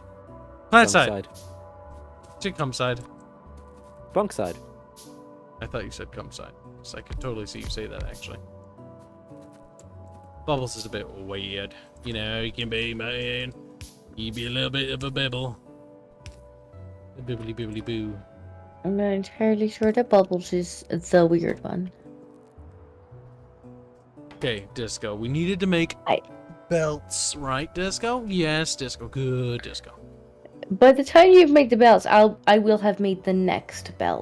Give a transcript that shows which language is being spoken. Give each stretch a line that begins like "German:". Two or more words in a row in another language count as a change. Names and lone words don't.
English: Planetside. Come side. Bunk side. I thought you said come side. So I could totally see you say that, actually. Bubbles is a bit weird. You know, he can be, man. He be a little bit of a bibble. A bibbly bibbly boo. I'm not entirely sure that Bubbles is the weird one. Okay, Disco. We needed to make belts, right, Disco? Yes, Disco. Good, Disco. By the time you've made the belts, I will have made the next belt.